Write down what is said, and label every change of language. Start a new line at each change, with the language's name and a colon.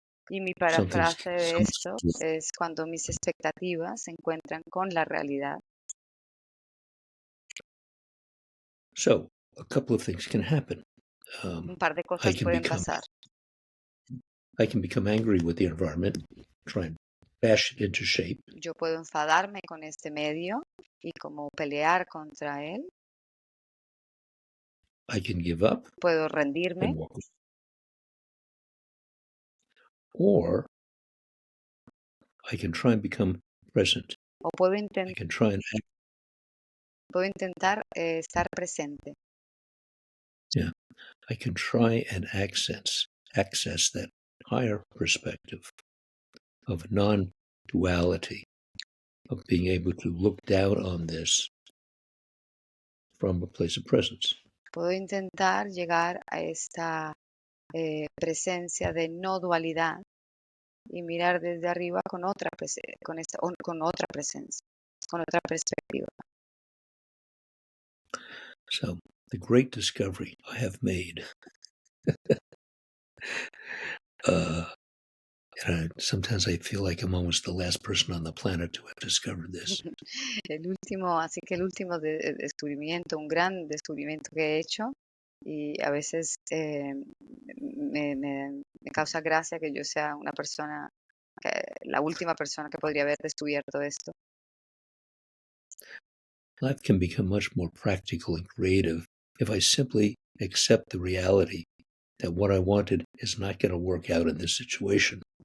Spanish: Y mi parafrase de esto es cuando mis expectativas se encuentran con la realidad.
English: So a couple of things can happen.
Spanish: Un par de cosas pueden pasar.
English: I can become angry with the environment, try and bash it into shape.
Spanish: Yo puedo enfadarme con este medio y como pelear contra él.
English: I can give up.
Spanish: Puedo rendirme.
English: And walk away. Or I can try and become present.
Spanish: O puedo
English: I can try and
Spanish: intentar estar presente.
English: Yeah, I can try and access that higher perspective of non-duality, of being able to look down on this from a place of presence.
Spanish: Puedo intentar llegar a esta presencia de no dualidad y mirar desde arriba con otra presencia, con otra perspectiva.
English: So the great discovery I have made, and sometimes I feel like I'm almost the last person on the planet to have discovered this.
Spanish: El último descubrimiento, un gran descubrimiento que he hecho, y a veces me causa gracia que yo sea una persona, la última persona que podría haber descubierto esto.
English: Life can become much more practical and creative if I simply accept the reality that what I wanted is not going to work out in this situation.